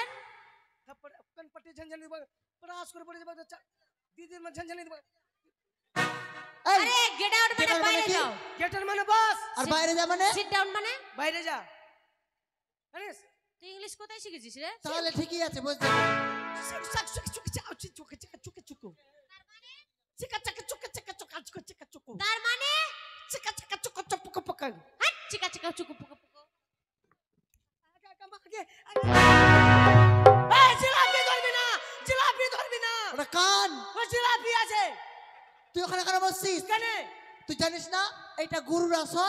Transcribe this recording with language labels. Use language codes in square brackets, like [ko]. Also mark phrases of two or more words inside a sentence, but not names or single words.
[bn] থাপ্পড় কনপটি ঝনঝনি দিব, প্রাস করে পড়ে যাব, দিদির মা ঝনঝনি দিব। এই [en] আরে get out [bn] Get মানে out মানে বাইরে কি? যাও। গেটের মানে বস, আর বাইরে যা মানে? [en] sit down মানে? [bn] বাইরে যা। জানিস? তুই ইংলিশ কোথায় শিখেছিস রে? তাহলে ঠিকই আছে, বুঝতে চাক চুক চুক চাও চুক চুক চুক চুক। চিকা চাকা চুক চাকা চুক চুক চিকা চুক। তার মানে চিকা চাকা চুক চুক পক পক। হাট চিকা চিকা চুকু পুকু পুকু। আগে এই জিলাপি ধরবি না, জিলাপি ধরবি না। ওটা কান। ও জিলাপি আছে। তুই ওখানে কেন বসছিস? কেন? তুই জানিস না এটা গুরুর আসন?